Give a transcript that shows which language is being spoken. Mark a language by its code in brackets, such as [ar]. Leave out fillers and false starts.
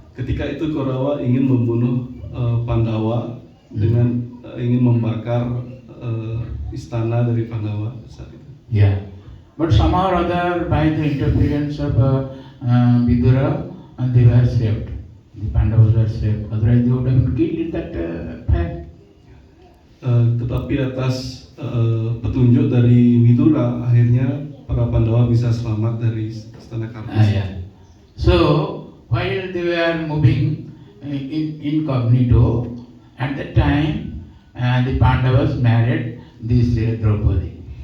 [id] Ketika itu Kaurawa ingin membunuh Pandawa dengan ingin membakar istana dari Pandawa saat itu. Yeah. [en] But somehow or other, by the interference of Vidura, they were saved. The Pandavas were saved. Otherwise, they would have been killed in that fire. [id] Tetapi atas petunjuk dari Widura, akhirnya para Pandawa bisa selamat dari istana Karna. Yeah. [en] So, while they were moving incognito, at that time, the Pandavas married this Draupadi.